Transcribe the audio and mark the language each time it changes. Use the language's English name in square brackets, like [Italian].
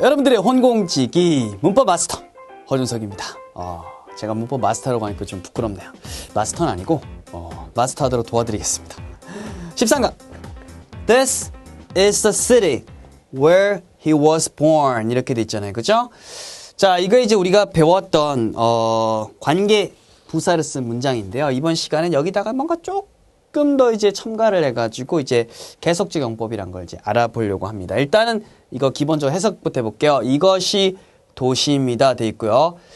[Korean] 여러분들의 혼공지기 문법 마스터 허준석입니다. 제가 문법 마스터라고 하니까 좀 부끄럽네요. 마스터는 아니고 마스터하도록 도와드리겠습니다. [English] 13강 This is the city where he was born [Korean] 이렇게 돼 있잖아요. 그죠? 자, 이거 이제 우리가 배웠던 관계 부사를 쓴 문장인데요. 이번 시간엔 여기다가 뭔가 조금 더 이제 첨가를 해가지고 이제 계속적 용법이란 걸 이제 알아보려고 합니다. 일단은 이거 기본적으로 해석부터 해볼게요. 이것이 도시입니다. 돼 있고요.